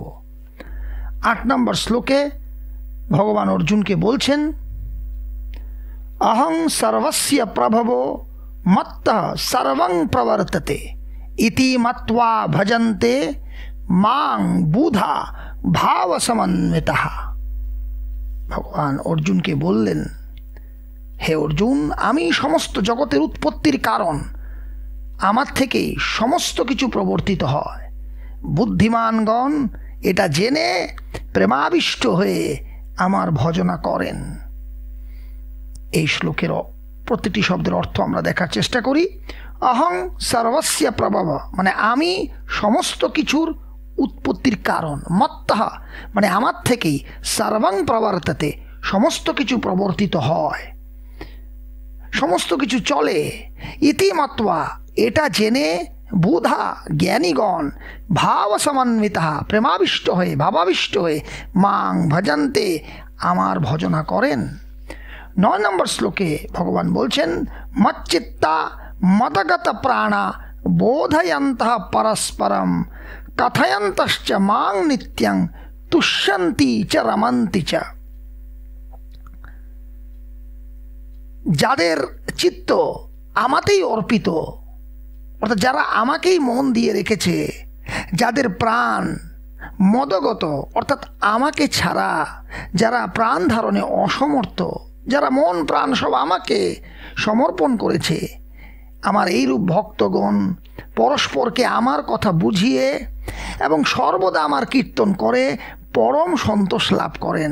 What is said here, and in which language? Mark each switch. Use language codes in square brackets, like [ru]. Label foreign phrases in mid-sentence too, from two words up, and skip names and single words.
[bn] 8 নম্বর শ্লোকে ভগবান অর্জুন কে বলছেন, [sa] अहं सर्वस्य प्रभवो मत्तः सर्वं प्रवर्तते इति मत्वा भजन्ते मां बुधा भाव समन्वितः। [bn] ভগবান অর্জুন কে বলেন, হে অর্জুন, আমি সমস্ত জগতের উৎপত্তির কারণ, আমার থেকেই সমস্ত কিছু প্রবর্তিত হয়। বুদ্ধিমানগণ এটা জেনে প্রেমাবিষ্ট হয়ে আমার ভজনা করেন। এই শ্লোকের প্রতিটি শব্দের অর্থ আমরা দেখার চেষ্টা করি। [sa] অহং সর্বস্য প্রভব [bn] মানে আমি সমস্ত কিছুর উৎপত্তির কারণ, मत्तः মানে আমার থেকেই, [sa] सर्वं प्रवर्तते [bn] সমস্ত কিছু প্রবর্তিত হয়, সমস্ত কিছু চলে। [sa] इति मत्वा [bn] এটা জেনে বুধা জ্ঞানীগণ [sa] भाव समन्वितः [bn] প্রেমাবিষ্ট হয়ে ভাবাবিষ্ট হয়ে [sa] मां भजन्ते [bn] আমার ভজনা করেন। 9 নম্বর শ্লোকে ভগবান বলছেন, [sa] मच्चित्ता मदगत प्राणा बोधयन्तः परस्परं कथयन्तश्च मां नित्यं तुष्यन्ति च रमन्ति च। [bn] যাদের চিত্ত আমাতেই অর্পিত, অর্থাৎ যারা আমাকেই মন দিয়ে রেখেছে, যাদের প্রাণ মদগত অর্থাৎ আমাকে ছাড়া যারা প্রাণ ধারণে অসমর্থ, যারা মন প্রাণ সব আমাকে সমর্পণ করেছে, আমার এইরূপ ভক্তগণ পরস্পরকে আমার কথা বুঝিয়ে এবং সর্বদা আমার কীর্তন করে পরম সন্তোষ লাভ করেন।